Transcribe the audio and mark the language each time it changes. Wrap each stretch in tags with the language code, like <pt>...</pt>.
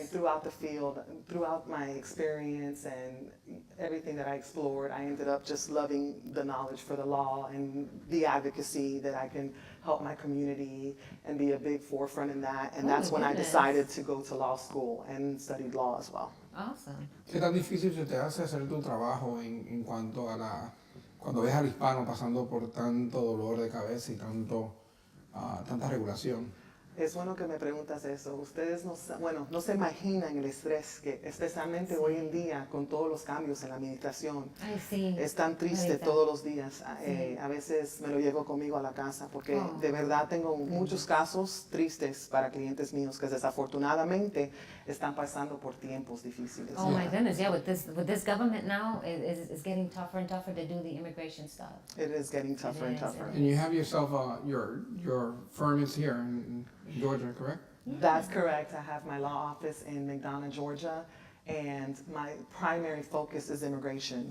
<en>And throughout the field, throughout my experience and everything that I explored, I ended up just loving the knowledge for the law and the advocacy that I can help my community and be a big forefront in that. And that's when I decided to go to law school and studied law as well. Awesome.</en> <es>¿Qué tan difícil se te hace hacer tu trabajo en cuanto a cuando ves al hispano pasando por tanto dolor de cabeza y tanta regulación? Es bueno que me preguntas eso. Ustedes no se imaginan el estrés que, especialmente hoy en día, con todos los cambios en la administración. Ay, sí. Es tan triste todos los días. A veces me lo llevo conmigo a la casa porque de verdad tengo muchos casos tristes para clientes míos que desafortunadamente están pasando por tiempos difíciles.</es> <en>Oh my goodness, yeah, with this government now, it's getting tougher and tougher to do the immigration stuff. It is getting tougher and tougher. And you have yourself, your firm is here in Georgia, correct? That's correct. I have my law office in McDonough, Georgia, and my primary focus is immigration.</en>